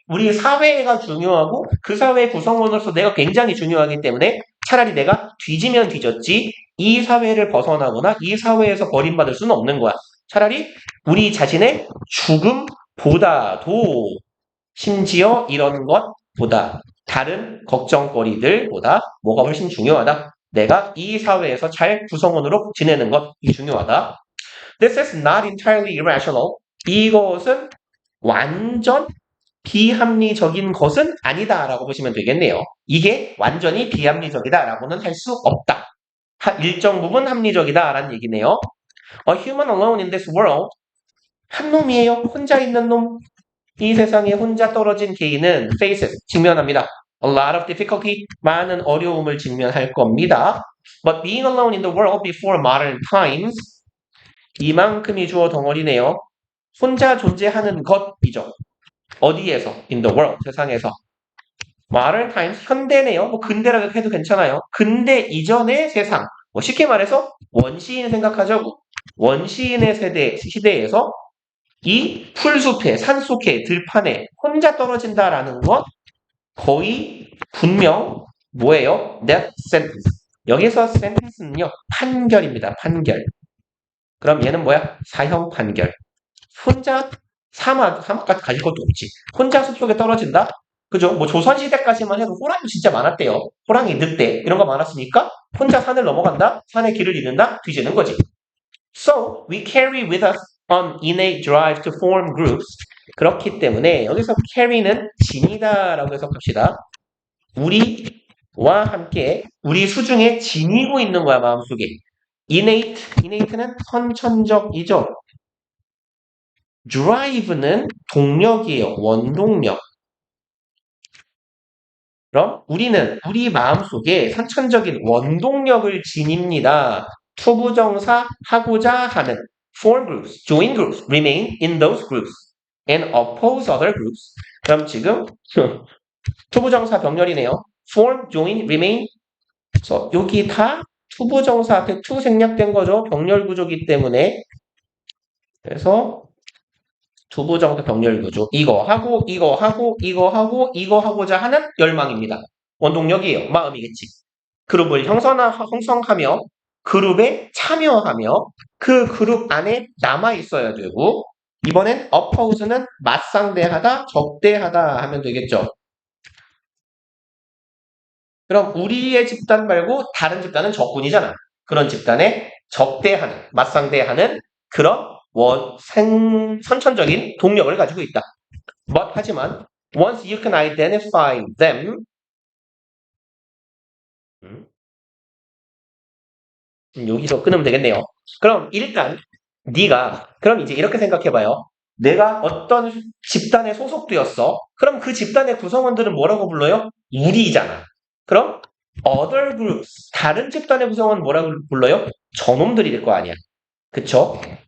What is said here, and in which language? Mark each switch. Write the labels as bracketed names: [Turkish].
[Korean] 우리 사회가 중요하고 그 사회 구성원으로서 내가 굉장히 중요하기 때문에 차라리 내가 뒤지면 뒤졌지 이 사회를 벗어나거나 이 사회에서 버림받을 수는 없는 거야. 차라리 우리 자신의 죽음보다도 심지어 이런 것보다 다른 걱정거리들보다 뭐가 훨씬 중요하다. 내가 이 사회에서 잘 구성원으로 지내는 것이 중요하다. [English] This is not entirely irrational. [Korean] 이것은 완전 비합리적인 것은 아니다라고 보시면 되겠네요. 이게 완전히 비합리적이다라고는 할 수 없다. 일정 부분 합리적이다라는 얘기네요. [English] A human alone in this world. [Korean] 한 놈이에요. 혼자 있는 놈. 이 세상에 혼자 떨어진 개인은 faces, 직면합니다. [English] A lot of difficulty, [Korean] 많은 어려움을 직면할 겁니다. [English] But being alone in the world before modern times, [Korean] 이만큼이 주어 덩어리네요. 혼자 존재하는 것이죠. 어디에서? [English] In the world, [Korean] 세상에서. [English] modern times, [Korean] 현대네요. 뭐 근대라고 해도 괜찮아요. 근대 이전의 세상. 뭐 쉽게 말해서 원시인 생각하자고. 원시인의 시대에서 이 풀숲에, 산속에, 들판에 혼자 떨어진다라는 건 거의 분명 뭐예요? [English] death sentence. [Korean] 여기서 sentence는요, 판결입니다. 판결. 그럼 얘는 뭐야? 사형 판결. 혼자 사막까지 가질 것도 없지. 혼자 숲속에 떨어진다? 그죠? 뭐 조선시대까지만 해도 호랑이 진짜 많았대요. 호랑이, 늑대 이런 거 많았으니까 혼자 산을 넘어간다? 산의 길을 잃는다? 뒤지는 거지. [English] So, we carry with us an innate drive to form groups. [Korean] 그렇기 때문에 여기서 carry는 지니다라고 해석합시다. 우리와 함께 우리 수중에 지니고 있는 거야, 마음속에. innate는 선천적이죠. drive는 동력이에요. 원동력. 그럼 우리는 우리 마음속에 선천적인 원동력을 지닙니다. 투부정사 하고자 하는 [English] form groups, join groups, remain in those groups, and oppose other groups. [Korean] 그럼 지금 투부정사 병렬이네요. [English] form, join, remain. [Korean] 그래서 여기 다 투부정사 앞에 to 생략된 거죠. 병렬 구조이기 때문에. 그래서 투부정사 병렬 구조. 이거 하고 이거 하고 이거 하고 이거 하고자 하는 열망입니다. 원동력이에요. 마음이겠지. 그룹을 형성하며 그룹에 참여하며 그 그룹 안에 남아 있어야 되고 이번엔 oppose는 맞상대하다, 적대하다 하면 되겠죠. 그럼 우리의 집단 말고 다른 집단은 적군이잖아. 그런 집단에 적대하는, 맞상대하는 그런 선천적인 동력을 가지고 있다. 하지만 [English] once you can identify them [Korean] 여기서 끊으면 되겠네요. 그럼 일단 그럼 이제 이렇게 생각해봐요. 내가 어떤 집단에 소속되었어. 그럼 그 집단의 구성원들은 뭐라고 불러요? 우리잖아. 그럼 [English] other groups, [Korean] 다른 집단의 구성원은 뭐라고 불러요? 저놈들이 될 거 아니야. 그쵸?